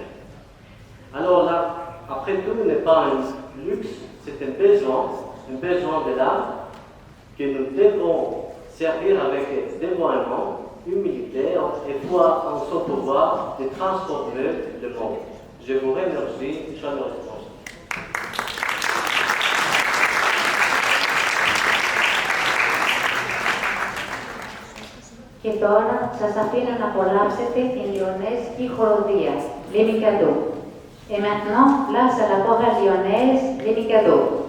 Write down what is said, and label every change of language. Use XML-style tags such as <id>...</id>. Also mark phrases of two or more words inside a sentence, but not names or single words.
<fr>Alors là, après tout, n'est pas un luxe, c'est un besoin de l'âme que nous devons servir avec dévoiement, humilité et foi en son pouvoir de transformer le monde. Je vous remercie chaleureusement.</fr> <el>Και τώρα σας αφήνω να απολαύσετε την λιονέζικη χοροδία, Les Mikados.</el> <fr>Et maintenant, place à la chorale lyonnaise, Les Mikados.</fr>